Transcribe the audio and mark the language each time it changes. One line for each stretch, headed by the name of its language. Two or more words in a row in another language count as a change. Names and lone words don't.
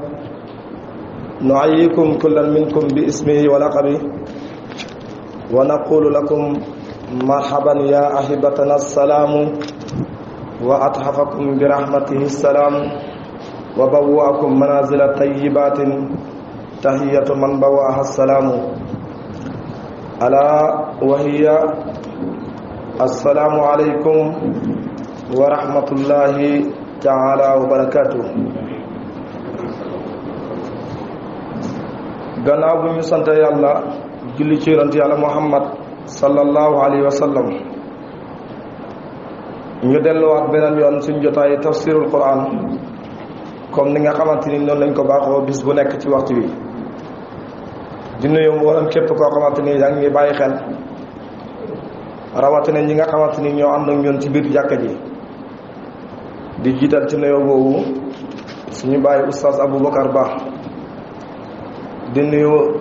Arabic: نحييكم كل منكم باسمه ولقبه ونقول لكم مرحبا يا أحبتنا السلام وأتحفكم برحمته السلام وبوأكم منازل طيبات تحية من بوأها السلام ألا وهي السلام عليكم ورحمة الله تعالى وبركاته.
Wolof: gannaaw bu ñu sant yàlla julli ci yonent yàlla Muhammad
Arabic: صلى الله عليه وسلم
Wolof: ñu delluwaat beneen yoon suñ jotaay
Arabic: تفسير القرآن
Wolof: comme ni nga xamante ni noonu lañ ko baaxoo bis bu nekk ci waxtu wi di nuyu mboolem képp koo xamante ni yaa ngi bàyyi xel rawatina ñi nga xamante ni ñoo ànd ak ñun ci biir jàkka ji di jiital ci nuyoo boobu suñu bàyyi oustaz Aboubacar Ba di nuyu